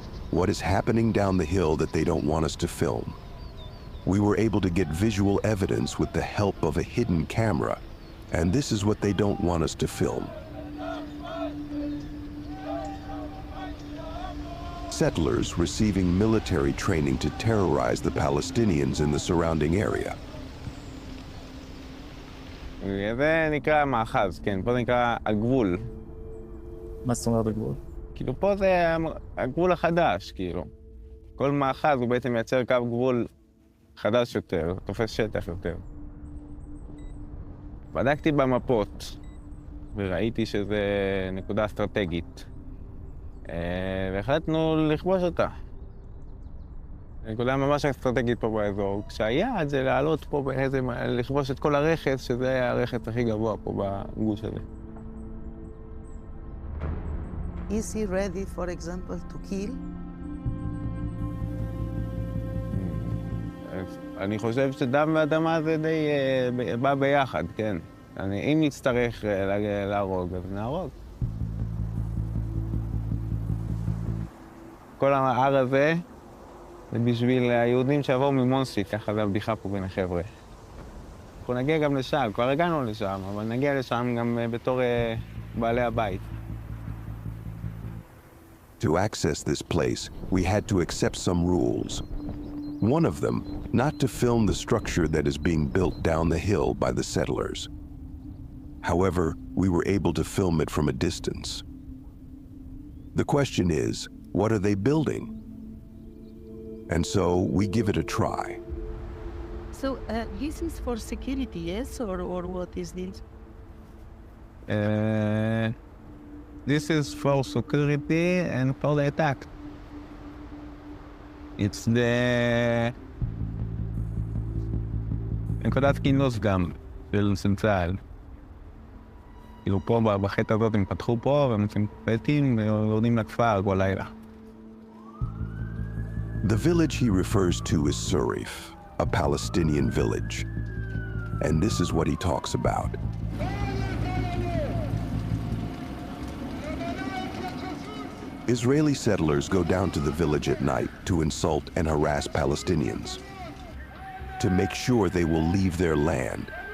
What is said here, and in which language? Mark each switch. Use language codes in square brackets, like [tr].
[en] What is happening down the hill that they don't want us to film? We were able to get visual evidence with the help of a hidden camera, and this is what they don't want us to film. Settlers receiving military training to terrorize the Palestinians in the surrounding area. [he] זה נקרא מאחז, כן, פה זה נקרא הגבול. מה זאת אומרת הגבול? כאילו פה זה הגבול החדש, כאילו. כל מאחז הוא בעצם מייצר קו גבול חדש יותר, תופס שטח יותר. בדקתי במפות וראיתי שזה נקודה אסטרטגית. והחלטנו לכבוש אותה. נקודה ממש אסטרטגית פה באזור. כשהיעד זה לעלות פה בעצם, לכבוש את כל הרכס, שזה הרכס הכי גבוה פה בגוש הזה. [en] Is he ready, for example, to kill? [he] אני חושב שדם ואדמה זה די בא ביחד, כן. אם נצטרך להרוג, אז נהרוג. כל ההר הזה זה בשביל היהודים שיבואו ממונסי, ככה זה הבדיחה פה בין החבר'ה. אנחנו נגיע גם לשם, כבר הגענו לשם, אבל נגיע לשם גם בתור בעלי הבית. [en] To access this place, we had to accept some rules. One of them, not to film the structure that is being built down the hill by the settlers. However, we were able to film it from a distance. The question is, what are they building? And so we give it a try. So this is for security, yes, or what is this? This is for security and for the attack. It's the [he] נקודת כינוס גם של צה"ל. כאילו פה בחטא הזאת הם פתחו פה והם עושים פטים ויורדים לכפר כל לילה. [en] The village he refers to is Surif, a Palestinian village. And this is what he talks about. Israeli settlers go down to the village at night to insult and harass Palestinians, to make sure they will leave their land.